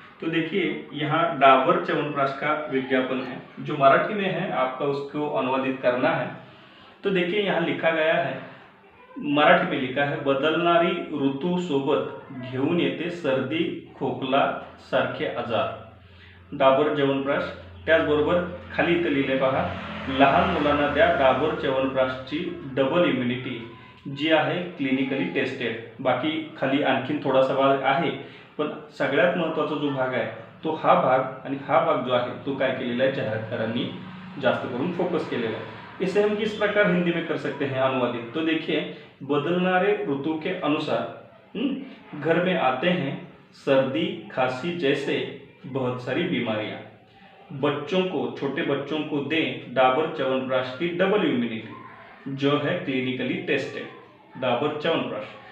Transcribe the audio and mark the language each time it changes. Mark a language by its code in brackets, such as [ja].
[hi] तो देखिए यहाँ डाबर च्यवनप्राश का विज्ञापन है, जो मराठी में है, आपका उसको अनुवादित करना है। तो देखिए यहाँ लिखा गया है, मराठी में लिखा है, [mr] बदलणारी ऋतू सोबत घेऊन येते सर्दी खोकला सारखे आजार डाबर च्यवनप्राश। त्याचबरोबर खाली इथं लिहिले पहा, लहान मुलांना द्या डाबर च्यवनप्राशची डबल इम्युनिटी जी आहे क्लिनिकली टेस्टेड। बाकी खाली आणखीन थोडासा भाग आहे, पण सगळ्यात महत्त्वाचा जो भाग आहे तो हा भाग, आणि हा भाग जो आहे तो काय केलेला आहे, जाहिरातकारांनी जास्त करून फोकस केलेला है। [hi] इसे हम किस प्रकार हिंदी में कर सकते हैं अनुवादित। तो देखिए, बदलनारे ऋतु के अनुसार घर में आते हैं सर्दी खांसी जैसे बहुत सारी बीमारियां, बच्चों को, छोटे बच्चों को दें डाबर च्यवनप्राश की डबल इम्यूनिटी जो है क्लिनिकली टेस्टेड डाबर च्यवनप्राश।